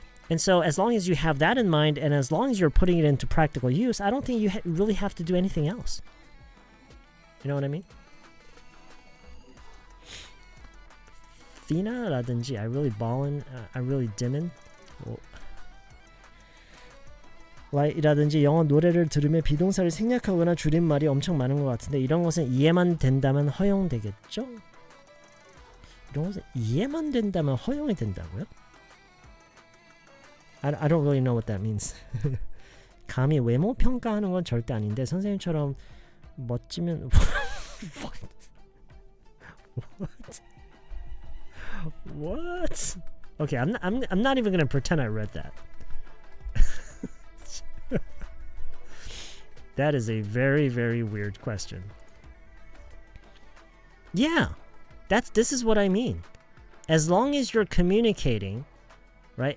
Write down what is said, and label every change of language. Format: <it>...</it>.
<en>And so as long as you have that in mind, and as long as you're putting it into practical use, I don't think you really have to do anything else. You know what I mean? Fina-라든지 I really ballin', I really dimmin'.</en> <ko>라든지 영어 노래를 들으며 비동사를 생략하거나 줄임말이 엄청 많은 것 같은데 이런 것은 이해만 된다면 허용되겠죠? 이런 것은 이해만 된다면 허용이 된다고요?</ko> <en>I don't really know what that means.</en> <ko>감히 외모 평가하는 건 절대 아닌데 선생님처럼 멋지면 What?</ko> <en>Okay, I'm not even gonna pretend I read that. That is a very, very weird question. Yeah, this is what I mean. As long as you're communicating, right?</en>